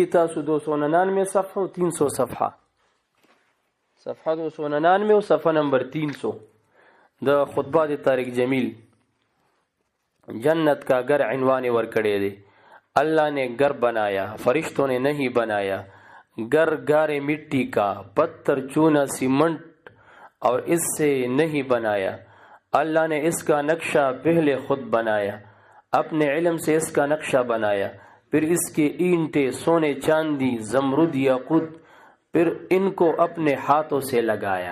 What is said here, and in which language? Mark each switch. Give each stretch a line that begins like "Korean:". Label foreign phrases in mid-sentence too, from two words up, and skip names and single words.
Pashto: تاسو 299 صفحه او 300 صفحه، صفحه 299 او صفحه نمبر 300 د خطبات طارق جمیل جنت کا گر عنوان ورکڑے دے.
Urdu: اللہ نے گر بنایا فرشتوں نے نہیں بنایا، گر گارے مٹی کا پتھر چونا سیمنٹ اور اس سے نہیں بنایا. اللہ نے اس کا نقشہ پہلے خود بنایا، اپنے علم سے اس کا نقشہ بنایا، پھر اس کے اینٹیں سونے چاندی زمرد یاقوت، پھر ان کو اپنے ہاتھوں سے لگایا.